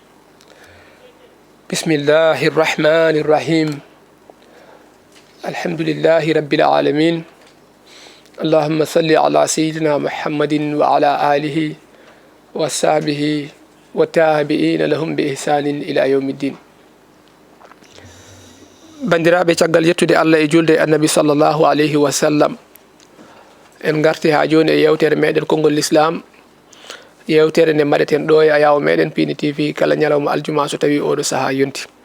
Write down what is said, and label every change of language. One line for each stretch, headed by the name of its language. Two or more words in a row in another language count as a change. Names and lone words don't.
Arabic: بسم الله الرحمن الرحيم. الحمد لله رب العالمين. اللهم صل على سيدنا محمد وعلى آله وصحبه والتابعين لهم بإحسان إلى يوم الدين.
Fula: bandiraɓe caggal yettude Allah e julde annabi
Arabic: صلى الله عليه وسلم,
Fula: en garti ha joni e yewtere meɗen konngol l'islam, yewtere nde mbaɗeten ɗo e ayawo meɗen Pini TV kala ñalawma aljuma so tawi oɗo saaha yonti.